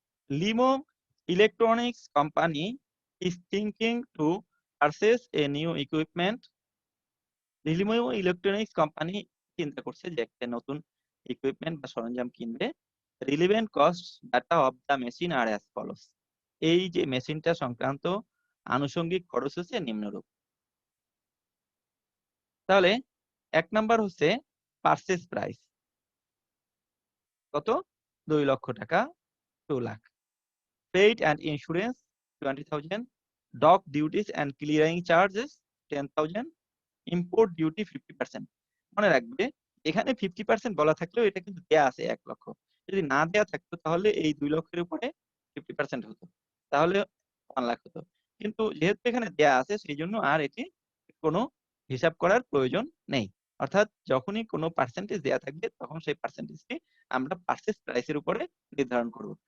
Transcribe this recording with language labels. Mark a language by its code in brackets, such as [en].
[en] Limo Electronics Company is thinking to purchase a new equipment. [bn] Limo electronics company চিন্তা করছে যে একটা নতুন ইকুইপমেন্ট বা সরঞ্জাম কিনবে। [en] Relevant cost data of the machine আর as follows. [bn] এই যে মেশিনটা সংক্রান্ত আনুষঙ্গিক খরচ হচ্ছে নিম্নরূপ। তাহলে ১ নাম্বার হচ্ছে পারচেজ প্রাইস। কত? 2 লক্ষ টাকা 2 lakh. [en] Freight and insurance 20,000, dock duties and clearing charges 10,000, import duty 50%। [bn] মনে রাখবে এখানে 50% বলা থাকলেও এটা কিন্তু দেয়া আছে 1 লক্ষ। যদি না দেয়া থাকতো তাহলে এই 2 লক্ষের উপরে 50% হতো। তাহলে 1 লাখ হতো। কিন্তু যেহেতু এখানে দেয়া আছে সেইজন্য আর এটি কোনো হিসাব করার প্রয়োজন নেই। অর্থাৎ যখনই কোনো পার্সেন্টেজ দেয়া থাকবে তখন সেই পার্সেন্টেজটি আমরা পারচেজ প্রাইস এর উপরে নির্ধারণ করব।